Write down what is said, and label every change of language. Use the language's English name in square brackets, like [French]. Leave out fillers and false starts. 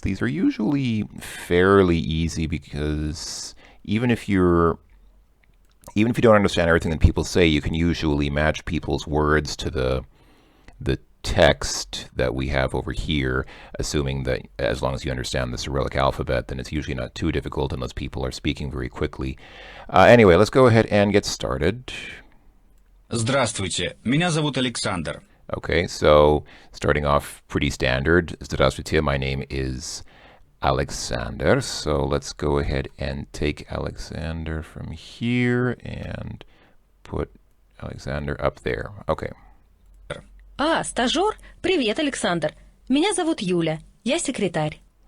[English] These are usually fairly easy because even if you don't understand everything that people say, you can usually match people's words to the text that we have over here, assuming that as long as you understand the Cyrillic alphabet, then it's usually not too difficult unless people are speaking very quickly. Anyway, let's go ahead and get started. [Russian] Здравствуйте, меня зовут Александр. [English] Okay, so starting off pretty standard. Здравствуйте, my name is Alexander. So let's go ahead and take Alexander from here and put Alexander up there. Okay. [Russian] Стажер? Привет, Александр. Меня зовут Юля. Я секретарь.